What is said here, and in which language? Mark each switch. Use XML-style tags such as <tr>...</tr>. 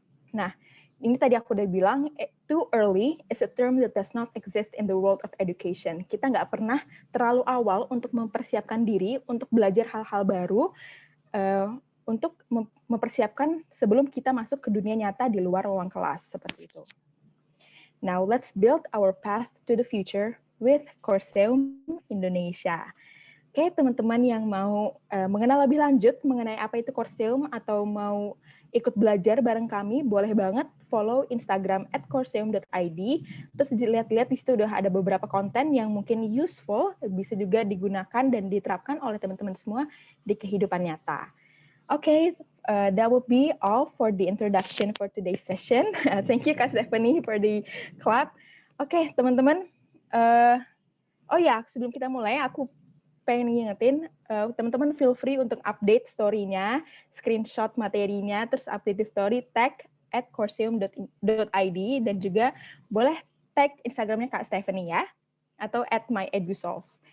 <id>Nah, ini tadi aku udah bilang,</id> <en>too early is a term that does not exist in the world of education.</en> <id>Kita nggak pernah terlalu awal untuk mempersiapkan diri, untuk belajar hal-hal baru, untuk mempersiapkan sebelum kita masuk ke dunia nyata di luar ruang kelas, seperti itu.</id> <en>Now, let's build our path to the future with Courseum Indonesia.</en> <id>Oke, teman-teman yang mau mengenal lebih lanjut mengenai apa itu Courseum atau mau ikut belajar bareng kami, boleh banget follow Instagram @courseum.id. Terus dilihat-lihat di situ udah ada beberapa konten yang mungkin useful, bisa juga digunakan dan diterapkan oleh teman-teman semua di kehidupan nyata.</id> <en>Okay, that would be all for the introduction for today's session. Thank you Kak Stephanie for the clap.</en> <id>Oke, teman-teman. Oh ya, sebelum kita mulai, aku pengen ngingetin, teman-teman</id> <en>feel free</en> <id>untuk update story-nya, screenshot materinya, terus update di story, tag @courseum.id, dan juga boleh tag Instagramnya Kak Stephanie ya, atau @myedusolve.</id>